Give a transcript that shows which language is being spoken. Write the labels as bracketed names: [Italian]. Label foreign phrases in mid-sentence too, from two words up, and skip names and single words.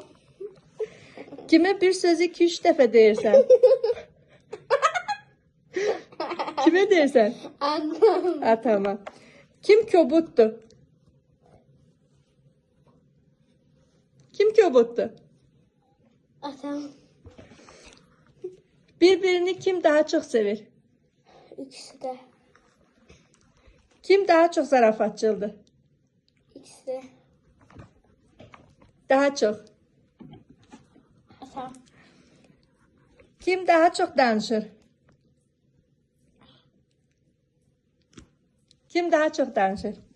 [Azerbaijani] Kime bir sözü 2-3 dəfə deyirsən? Kime deyirsən? Atam. Atama. Kim kobuddur? Kim kobuddur? Atam. Birbirini kim daha çok sevir? İkisi de. Kim daha çok zarafatçıldır? İkisi de. Daha çok. Atam. Kim daha çok danışır? Kim daha çok danışır?